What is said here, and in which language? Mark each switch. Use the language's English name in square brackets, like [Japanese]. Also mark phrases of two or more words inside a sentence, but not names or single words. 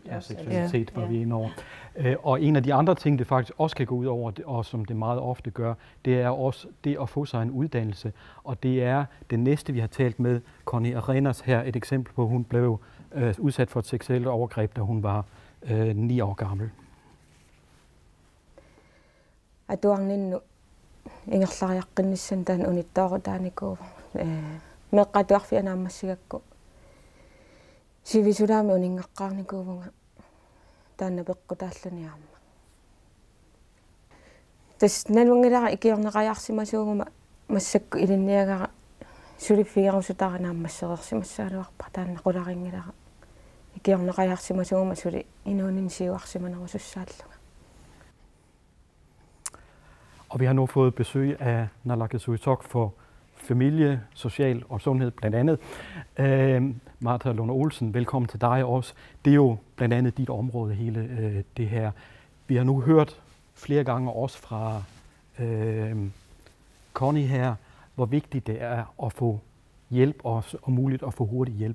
[Danish] Ja, seksualitet var vi inde over. Og en af de andre ting, det faktisk også kan gå ud over, og som det meget ofte gør, det er også det at få sig en uddannelse. Og det er det næste, vi har talt med, Connie Arenas her, et eksempel på, hun blev udsat for et seksuelt overgreb, da hun var 9 år gammel. [Kalaallisut] Atuarninnu ingerlariaqqinnissan taan unittaaruutaaniku meqqatuarfianaammassigakku sivisulaami uningaqqaarnikuuvunga taanna peqqutaalluniarma tas nanuangilara ikiorneqajaarsimasuuguma massakku ilinniagara suliffigarusutaaranaammasserersimassaaluarpa taanna qularingilara ikiorneqajaarsimasuuguma suli inuunin siuarsimanerusussaalluga. [Danish] Og vi har nu fået besøg af Naalakkersuisut for familie, social og sundhed blandt andet. Martha Lund Olsen, velkommen til dig også. Det er jo blandt andet dit område, hele det her. Vi har nu hørt flere gange også fra Connie her, hvor vigtigt det er at få hjælp og muligt at få hurtig hjælp.